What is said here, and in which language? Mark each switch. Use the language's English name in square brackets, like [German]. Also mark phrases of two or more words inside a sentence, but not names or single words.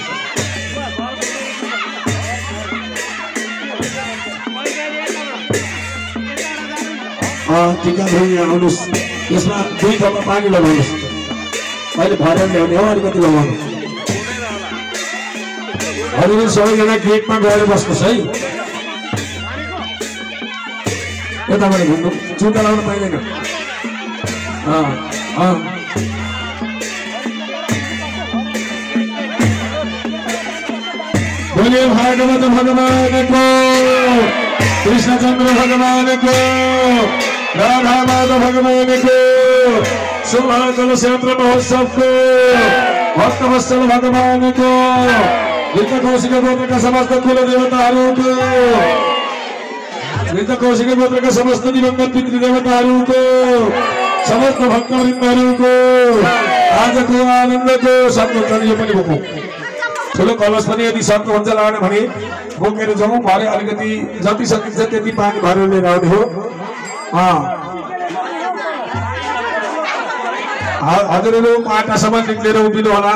[Nepali] टीका ध्वज आउनुहोस्। यसमा 2 थोपा पानी लगाउनुहोस्। अहिले भरेर ल्याउने हो अलिकति लगाउनु। हजुरहरू सबैजना गेटमा गएर बस्नुहोस् है। यताबाट घुम्नु जुत्ता लाउनु पाइँदैन। [Hindi] बोलिए भागवत भगवान को, कृष्णचंद्र भगवान को, राधा माधव भगवान को, शोभा कलश यात्रा महोत्सव को, भक्तवत्सल भगवान को, मृत कौशिक गोत्र का समस्त कुल देवताओं को, मृत कौशिक गोत्र का समस्त दिवंगत पितृदेवताओं को, समस्त भक्तवृन्दहरू को [Nepali] आजको आनन्द को सक्नुहुन्छ। यो पनि बोकौँ। ठुलो कलश पनि यदि सक्नुहुन्छ लाने भने बोकेर जाउँ। भरे अलिकति जति सकिन्छ त्यति पानी भरेर लिएर आउने हो। हजुरहरू माटासम्म निक्लेर उभिनु होला।